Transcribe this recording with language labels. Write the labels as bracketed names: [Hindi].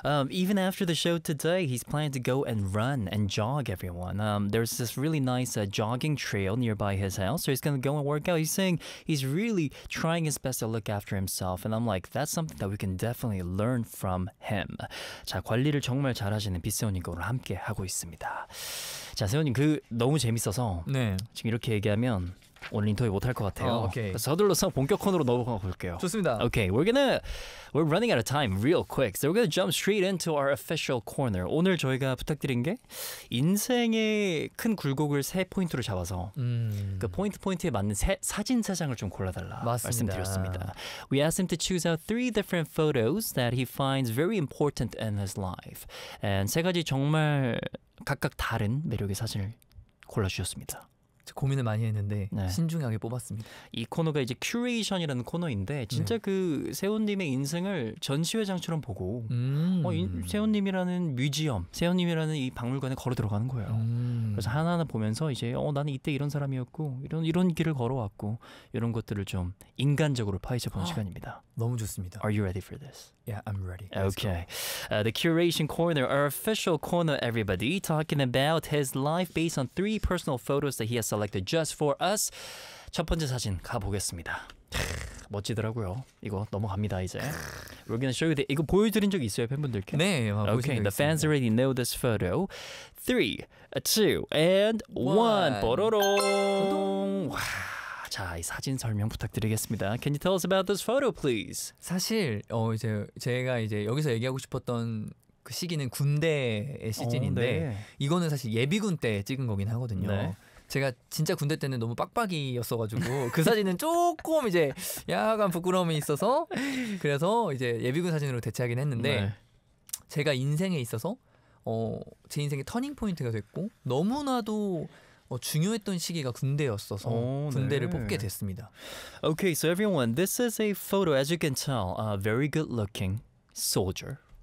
[English] Even after the show today, he's planning to go and run and jog everyone. There's this really nice jogging trail nearby his house, so he's gonna go and work out. He's saying he's really trying his best to look after himself, and I'm like, that's something that we can definitely learn from him. [Korean] 자, 관리를 정말 잘하시는 빗세훈님과 오늘 함께 하고 있습니다. 자, 세훈님 그 너무 재밌어서 네. 지금 이렇게 얘기하면. 오늘 인터뷰 못할 것 같아요. 어, 오케이. 서둘러서 본격 코너로 넘어가 볼게요. 좋습니다. [English] Okay, we're running out of time real quick. So we're gonna jump straight into our official corner. [Korean] 오늘 저희가 부탁드린 게 인생의 큰 굴곡을 세 포인트로 잡아서 그 포인트에 맞는 사진 세 장을 좀 골라달라 맞습니다. 말씀드렸습니다. [English] We asked him to choose out three different photos that he finds very important in his life. [Korean] And 세 가지 정말 각각 다른 매력의 사진을 골라주셨습니다. 고민을 많이 했는데 네. 신중하게 뽑았습니다. 이 코너가 이제 큐레이션이라는 코너인데 진짜 네. 그 세훈님의 인생을 전시회장처럼 보고 세훈님이라는 뮤지엄, 세훈님이라는 이 박물관에 걸어 들어가는 거예요. 그래서 하나하나 보면서 이제 나는 이때 이런 사람이었고 이런 길을 걸어왔고 이런 것들을 좀 인간적으로 파헤쳐보는 시간입니다. 너무 좋습니다. [English] Are you ready for this? Yeah, I'm ready. Let's okay. The curation corner, our official corner, everybody, talking about his life based on three personal photos that he has selected just for us. [Korean] 첫 번째 사진 가보겠습니다. 멋지더라고요. 이거 넘어갑니다, 이제. [English] We're gonna show you the... [Korean] 이거 보여드린 적 있어요, 팬분들께? 네, 보신 적 있습니다. [English] Okay, the fans already know this photo. 3, 2, and 1. [Korean] 뽀로롱. 와. 자, 이 사진 설명 부탁드리겠습니다. [English] Can you tell us about this photo, please? [Korean] 사실 이제 제가 이제 여기서 얘기하고 싶었던 그 시기는 군대의 시즌인데 네. 이거는 사실 예비군 때 찍은 거긴 하거든요. 네. 제가 진짜 군대 때는 너무 빡빡이였어가지고 그 사진은 조금 이제 약간 부끄러움이 있어서 그래서 이제 예비군 사진으로 대체하긴 했는데 네. 제가 인생에 있어서 제 인생의 터닝 포인트가 됐고 너무나도 중요했던 시기가 군대였어서 군대를 뽑게 됐습니다. [English] Okay, so everyone, this is a photo, as you can tell, a very good looking soldier.